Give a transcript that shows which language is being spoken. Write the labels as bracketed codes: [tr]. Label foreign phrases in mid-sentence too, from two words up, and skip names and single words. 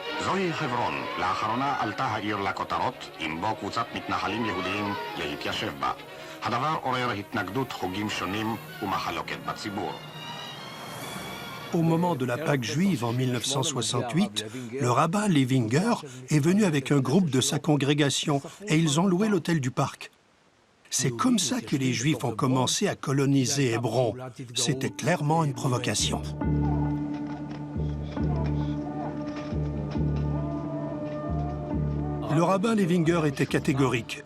[he] זוהי חברון. לאחרונה עלתה העיר לכותרות, עם בו קבוצת מתנחלים יהודיים להתיישב בה. הדבר עורר התנגדות חוגים שונים ומחלוקת בציבור. [fr] Au moment de la Pâque juive en 1968, le rabbin Levinger est venu avec un groupe de sa congrégation et ils ont loué l'hôtel du parc. C'est comme ça que les Juifs ont commencé à coloniser Hébron. C'était clairement une provocation. Le rabbin Levinger était catégorique.